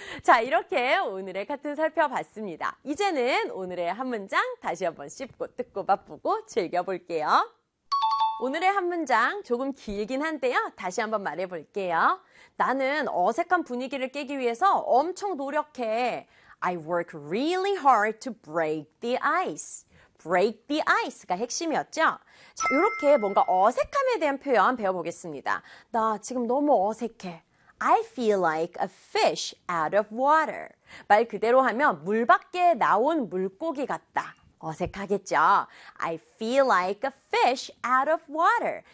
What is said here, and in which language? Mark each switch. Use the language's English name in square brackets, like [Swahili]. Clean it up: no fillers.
[Korean] 자, 이렇게 오늘의 카툰 살펴봤습니다. 이제는 오늘의 한 문장 다시 한번 씹고 뜯고 맛보고 즐겨볼게요. 오늘의 한 문장 조금 길긴 한데요. 다시 한번 말해볼게요. 나는 어색한 분위기를 깨기 위해서 엄청 노력해. [English] I work really hard to break the ice. Break the ice [Korean] 가 핵심이었죠. 자, 이렇게 뭔가 어색함에 대한 표현 배워보겠습니다. 나 지금 너무 어색해. [English] I feel like a fish out of water. [Korean] 말 그대로 하면 물 밖에 나온 물고기 같다. 어색하겠죠? [English] I feel like a fish out of water.